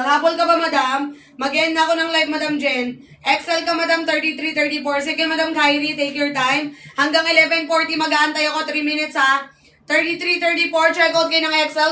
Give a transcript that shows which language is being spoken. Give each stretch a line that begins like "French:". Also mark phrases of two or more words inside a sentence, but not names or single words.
Filipino: Habol ka ba, madam? Mag-end na ako ng live, madam Jen. XL ka, madam, $33.34. Sige, madam Kyrie,
English: take your time.
Filipino: Hanggang 11:40, mag-aantay ako 3 minutes, ha? $33.34, checkout kayo ng XL.